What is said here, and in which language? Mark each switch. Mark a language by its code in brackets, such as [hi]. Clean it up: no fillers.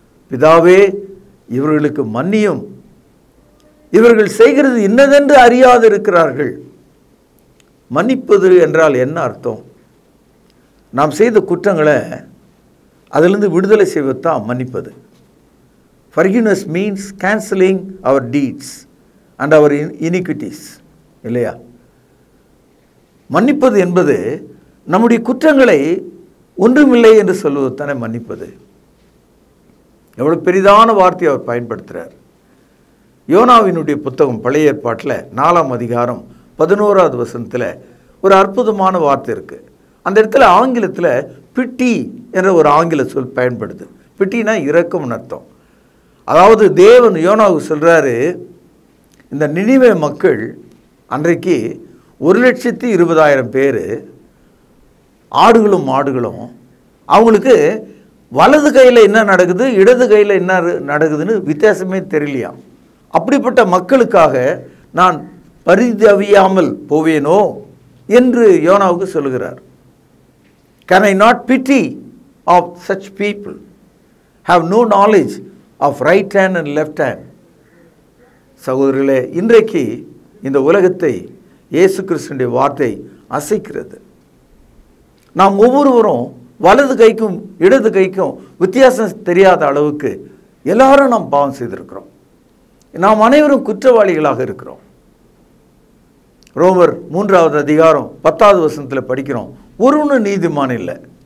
[ta] பிதாவே இவர்களுக்கு மன்னியும், இவர்கள் செய்கிறது இன்னதென்று அறியாது இருக்கிறார்கள். மன்னிப்பது என்றால் என்ன அர்த்தம்? நாம் செய்த குற்றங்களை அதிலிருந்து விடுதலை செய்வது தான் மன்னிப்பது. [en] Forgiveness means cancelling our deeds and our iniquities. [ta] இல்லையா? மன்னிப்பது என்பது நம்முடைய குற்றங்களை ஒன்றுமில்லை என்று சொல்வது தானே மன்னிப்பது. எவ்வளவு பெரிதான வார்த்தையை அவர் பயன்படுத்துகிறார். யோனாவினுடைய புத்தகம் பழைய ஏற்பாட்டில் 4ஆம் அதிகாரம் 11வது வசனத்தில் ஒரு அற்புதமான வார்த்தை இருக்குது. அந்த இடத்துல ஆங்கிலத்தில் பிட்டி என்ற ஒரு ஆங்கில சொல் பயன்படுது. பிட்டினா இரக்கம்னு அர்த்தம். அதாவது தேவன் யோனாவுக்கு சொல்கிறாரு, இந்த நினிவே மக்கள் அன்றைக்கு 1,20,000 பேர், ஆடுகளும் மாடுகளும், அவங்களுக்கு வலது கையில் என்ன நடக்குது, இடது கையில் என்ன நடக்குதுன்னு வித்தியாசமே தெரியலையாம். அப்படிப்பட்ட மக்களுக்காக நான் பரிதவியாமல் போவேனோ என்று யோனாவுக்கு சொல்லுகிறார். [en] Can I not pity of such people? Have no knowledge of right hand and left hand. [ta] சகோதரர்களே, இன்றைக்கு இந்த உலகத்தை இயேசு கிறிஸ்துவினுடைய வார்த்தை அசைக்கிறது. நாம் ஒவ்வொருவரும் வலது கைக்கும் இடது கைக்கும் வித்தியாசம் தெரியாத அளவுக்கு எல்லாரும் நாம் பாவம் செய்திருக்கிறோம். நாம் அனைவரும் குற்றவாளிகளாக இருக்கிறோம். ரோமர் 3வது அதிகாரம் 10வது வசனத்தில் படிக்கிறோம், ஒருவனும் நீதிமான் இல்லை.